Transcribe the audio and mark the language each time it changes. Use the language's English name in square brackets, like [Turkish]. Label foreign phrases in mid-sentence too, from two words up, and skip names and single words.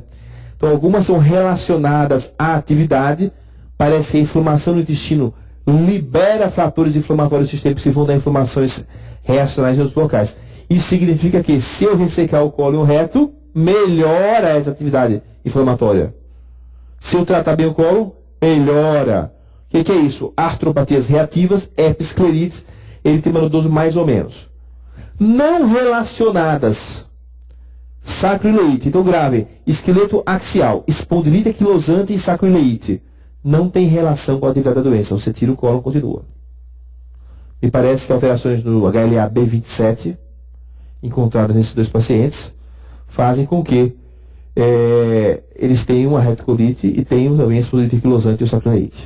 [Portuguese] Então algumas são relacionadas à atividade, parece que a inflamação no intestino libera fatores inflamatórios sistêmicos que vão dar inflamações reacionais em outros locais. Isso significa que se eu ressecar o colo e o reto, melhora essa atividade inflamatória. Se eu tratar bem o colo, melhora. O que é isso? Artropatias reativas, episclerites, eritema nodoso mais ou menos. Não relacionadas. Sacroileite. Então grave. Esqueleto axial, espondilite anquilosante e sacroileite. Não tem relação com a atividade da doença. Você tira o colo e continua. Me parece que alterações no HLA-B27 encontradas nesses dois pacientes fazem com que eles tenham uma retocolite e tenham também a espondilite anquilosante e o sacroileite.